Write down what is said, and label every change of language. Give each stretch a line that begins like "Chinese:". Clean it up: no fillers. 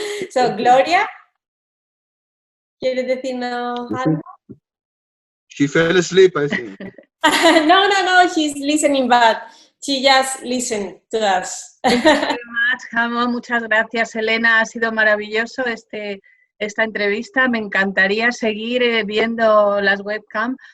Spanish: So, Gloria, ¿quieres decirnos algo?
English: She fell asleep, I think. No, she's listening, but she just listened to us. Thank you very much, Ammonn.
Spanish: Muchas gracias, Elena. Ha sido maravilloso esta entrevista. Me encantaría seguir viendo las webcam.